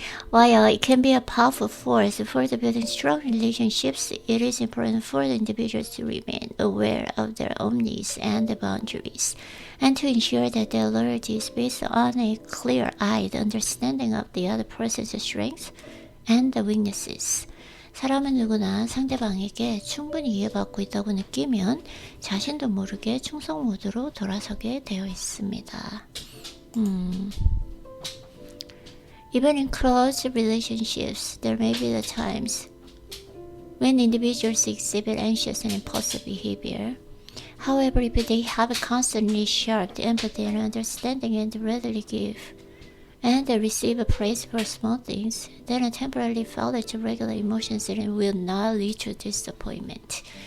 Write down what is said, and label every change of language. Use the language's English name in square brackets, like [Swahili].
[English] While it can be a powerful force for the building strong relationships, it is important for the individuals to remain aware of their own needs and boundaries, and to ensure that their loyalty is based on a clear-eyed understanding of the other person's strengths and weaknesses. [Korean] 사람은 누구나 상대방에게 충분히 이해받고 있다고 느끼면 자신도 모르게 충성 모드로 돌아서게 되어 있습니다. [English] Even in close relationships, there may be the times when individuals exhibit anxious and impulsive behavior. However, if they have a constantly sharp empathy and understanding and readily give and receive praise for small things, then a temporary failure to regulate emotions will not lead to disappointment.